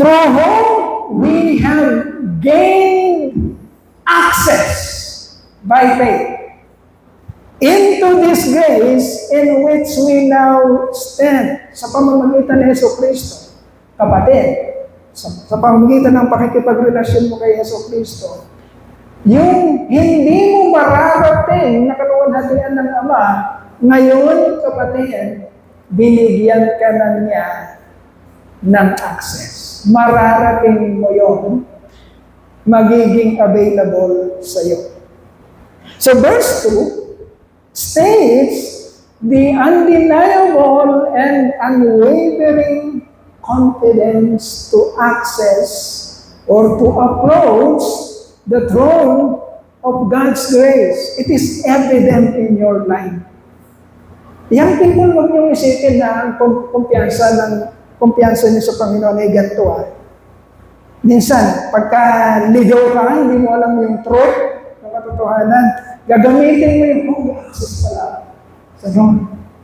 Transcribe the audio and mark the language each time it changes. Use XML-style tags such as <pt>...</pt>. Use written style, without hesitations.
<en>Through whom we have gained access by faith into this grace in which we now stand.</en> <tl>Sa pamamagitan ni Yeso Cristo, kapatid, sa pamamagitan ng pakikipagrelasyon mo kay Yeso Cristo, yung hindi mo mararating na kaluwalhatian ng Ama, ngayon, kapatid, binigyan ka na niya ng access. Mararating mo yun, magiging available sa iyo.</tl> <en>So verse 2 states the undeniable and unwavering confidence to access or to approach the throne of God's grace. It is evident in your life.</en> <tl>Young people, huwag niyong isipin na ang kumpiyansa niyo sa Panginoon ay ganito. Minsan, pagka ligaw ka, hindi mo alam yung truth, ng katotohanan, gagamitin mo yung access pala sa Lord.</tl>